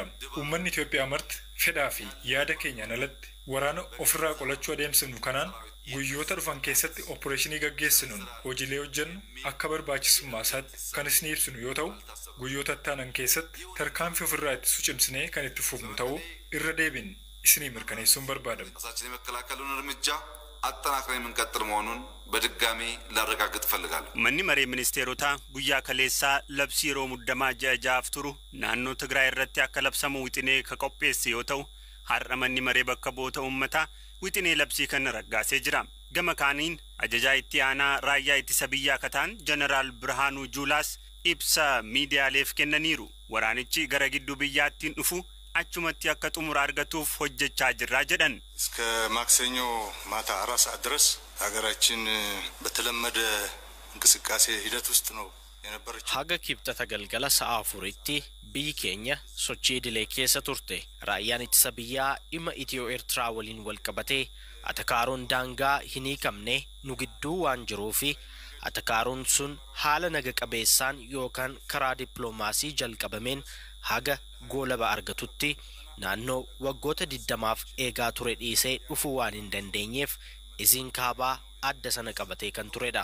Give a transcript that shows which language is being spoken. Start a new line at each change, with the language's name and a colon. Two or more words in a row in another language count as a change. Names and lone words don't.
Oromo: Uummanni Itoophiyaa marti fedhaa fi yaada keenyaan alatti waraana ofirraa qolachuu adeemsifnu kanaan guyyoota dhufan keessatti opereeshinii gaggeessinuun hojiilee hojjennu akka barbaachisummaa isaatti kan isin ibsinu yoo ta'u guyyoota ittaanan keessatti tarkaanfii ofirraa ittisuu cimsinee kan itti fufnu ta'uu irra deebiin isinii mirkaneessuun barbaadama.
Amharic: ራሳችንን የመከላከሉን እርምጃ አጠናክረን የምንቀጥል መሆኑን በድጋሚ ላረጋግጥ እፈልጋለሁ።
Oromo: Manni maree ministeerotaa guyyaa kaleessaa labsii yeroo muddamaa ja'a turu naannoo Tigraay irratti akka labsamu wixinee ka qopheesse yoo ta'u har'a manni maree bakka bu'oota uummataa wixinee labsii kana raggaasee jira. Gama kaaniin ajajaa itti aanaa raayyaa ittisa biyyaa kataan Jeneraal Birhaanuu Juulaas ibsa miidiyaaleef kennaniiru. Waraanichi gara gidduu biyyaattiin dhufu achumatti akka xumura argatuuf hojjechaa jirra jedhan.
Amharic: እስከ ማክሰኞ ማታ 4 ሰዓት ድረስ ሀገራችን በተለመደ እንቅስቃሴ ሂደት ውስጥ ነው የነበረችው.
Oromo: haga kibxata galgala sa'a 4tti biyyi keenya sochii idilee keessa turte. Raayyaan ittisa biyyaa dhimma Itiyoo Eertiraa waliin wal qabatee atakaaroon daangaa hin hiikamne nu gidduu waan jiruufi atakaaroon sun haala naga qabeessaan yookaan karaa dippiloomaasii jalqabameen haga goolaba argatutti naannoo waggoota 20f eegaa ture dhiisee dhufuu waan hin dandeenyeef isin kaabaa adda sana qabatee kan turedha.